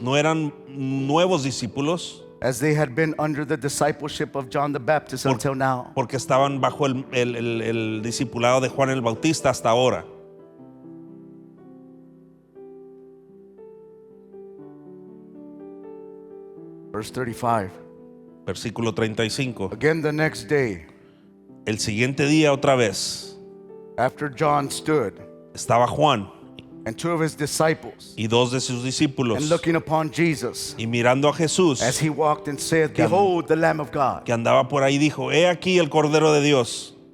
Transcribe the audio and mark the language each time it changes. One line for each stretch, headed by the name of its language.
Spanish: No eran nuevos discípulos
English: as they had been under the discipleship of John the Baptist until now.
Spanish: porque estaban bajo el discipulado de Juan el Bautista hasta ahora.
English: Verse 35,
Spanish: Versículo 35.
English: again the next day,
Spanish: El siguiente día otra vez
English: after John stood,
Spanish: estaba Juan
English: and two of his disciples,
Spanish: y dos de sus discípulos
English: and looking upon Jesus,
Spanish: y mirando a Jesús
English: as he walked and said, behold the Lamb of God.
Spanish: que andaba por ahí, dijo: He aquí el Cordero de Dios.